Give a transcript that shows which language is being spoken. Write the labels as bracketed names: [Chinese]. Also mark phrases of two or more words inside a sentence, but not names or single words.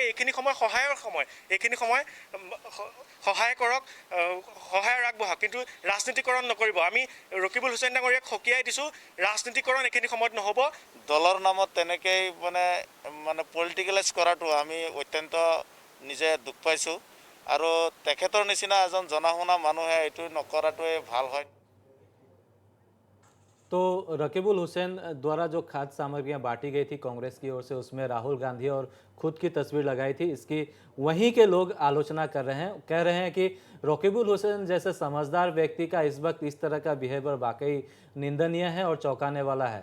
[Assamese] এইখিনি সময় সহায়ৰ সময়, এইখিনি সময় সহায় কৰক, সহায়ৰ আগবঢ়াওক, কিন্তু ৰাজনীতিকৰণ নকৰিব। আমি ৰকিবুল হুছেইন ডাঙৰীয়াক সকীয়াই দিছোঁ, ৰাজনীতিকৰণ এইখিনি সময়ত নহ'ব। দলৰ নামত তেনেকৈ মানে পলিটিকেলাইজ কৰাটো আমি অত্যন্ত নিজে দুখ পাইছোঁ আৰু তেখেতৰ নিচিনা এজন জনা শুনা মানুহে এইটো নকৰাটোৱে ভাল হয়। [Hindi] तो रकीबुल हुसैन द्वारा जो खाद्य सामग्रियां बांटी गई थी कांग्रेस की ओर से, उसमें राहुल गांधी और खुद की तस्वीर लगाई थी। इसकी वहीं के लोग आलोचना कर रहे हैं, कह रहे हैं कि रकीबुल हुसैन जैसे समझदार व्यक्ति का इस वक्त इस तरह का बिहेवियर वाकई निंदनीय है और चौंकाने वाला है।